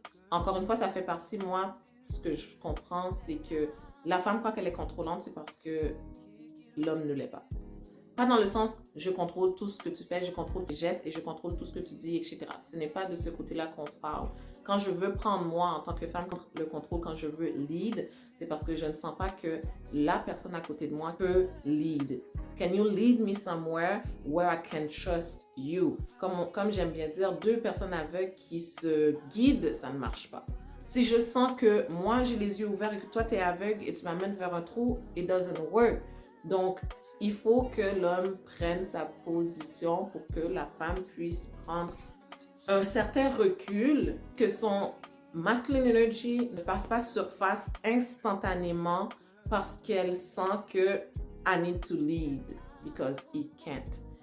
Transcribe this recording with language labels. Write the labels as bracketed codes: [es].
[fr] Encore une fois, ça fait partie, moi, ce que je comprends, c'est que la femme, quand elle est contrôlante, c'est parce que l'homme ne l'est pas. Pas dans le sens, je contrôle tout ce que tu fais, je contrôle tes gestes et je contrôle tout ce que tu dis, etc. Ce n'est pas de ce côté-là qu'on parle. Quand je veux prendre moi en tant que femme le contrôle, quand je veux lead, c'est parce que je ne sens pas que la personne à côté de moi peut lead. [en] Can you lead me somewhere where I can trust you? [fr] Comme j'aime bien dire, deux personnes aveugles qui se guident, ça ne marche pas. Si je sens que moi j'ai les yeux ouverts et que toi tu es aveugle et tu m'amènes vers un trou, [en] it doesn't work. [fr] Donc, il faut que l'homme prenne sa position pour que la femme puisse prendre un certain recul, que son [en] masculine energy [fr] ne fasse pas surface instantanément parce qu'elle sent que [en] I need to lead because he can't.